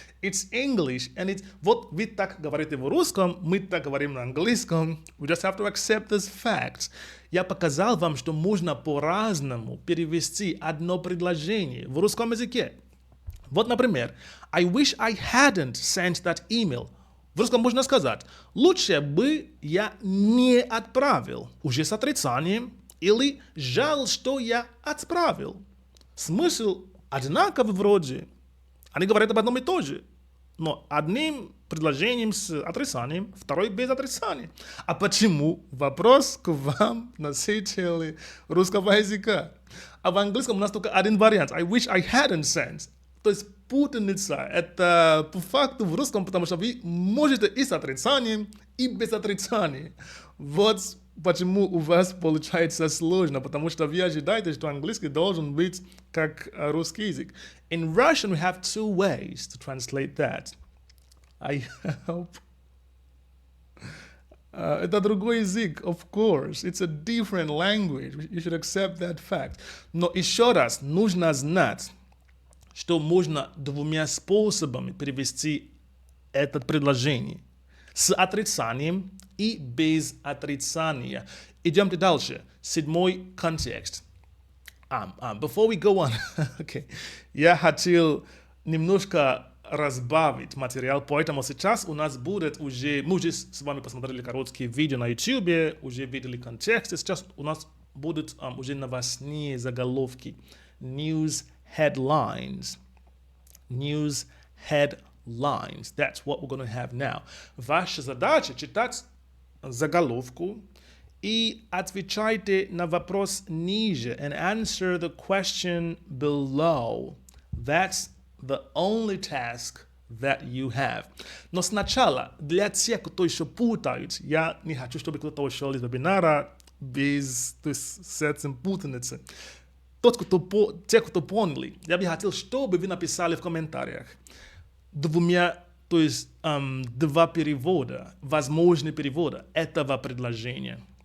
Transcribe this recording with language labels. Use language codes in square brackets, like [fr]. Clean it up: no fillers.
[en] It's English, and it's, [ru] вот вы так говорите в русском, мы так говорим на английском. [en] We just have to accept this fact. [ru] Я показал вам, что можно по-разному перевести одно предложение в русском языке. Вот, например, [en] I wish I hadn't sent that email. [ru] В русском можно сказать, лучше бы я не отправил, уже с отрицанием, или жаль, что я отправил. Смысл одинаковый вроде. Они говорят об одном и том же, но одним предложением с отрицанием, второй без отрицания. А почему? Вопрос к вам, носители русского языка. А в английском у нас только один вариант. [en] I wish I hadn't sent. [ru] То есть путаница. Это по факту в русском, потому что вы можете и с отрицанием, и без отрицания. Вот почему у вас получается сложно, потому что вы ожидаете, что английский должен быть как русский язык. [en] In Russian, we have two ways to translate that. I hope. [ru] Это другой язык, [en] of course. It's a different language. You should accept that fact. [ru] Но еще раз, нужно знать, что можно двумя способами перевести это предложение. С отрицанием и без отрицания. Идемте дальше. Седьмой контекст. [en] Before we go on, okay, [ru] я хотел немножко разбавить материал, поэтому сейчас у нас будет уже, мы уже с вами посмотрели короткие видео на YouTube, уже видели контексты, сейчас у нас будут уже новостные заголовки. [en] News headlines. News headlines. That's what we're going to have now. [ru] Ваша задача читать заголовку и отвечайте на вопрос ниже [en] and answer the question below. That's the only task that you have. [ru] Но сначала, для тех, кто еще путает, я не хочу, чтобы кто-то ушел из вебинара без, то есть, с этим путаницы. Те, кто поняли, я бы хотел, чтобы вы написали в комментариях двумя, то есть два перевода, возможные перевода этого предложения.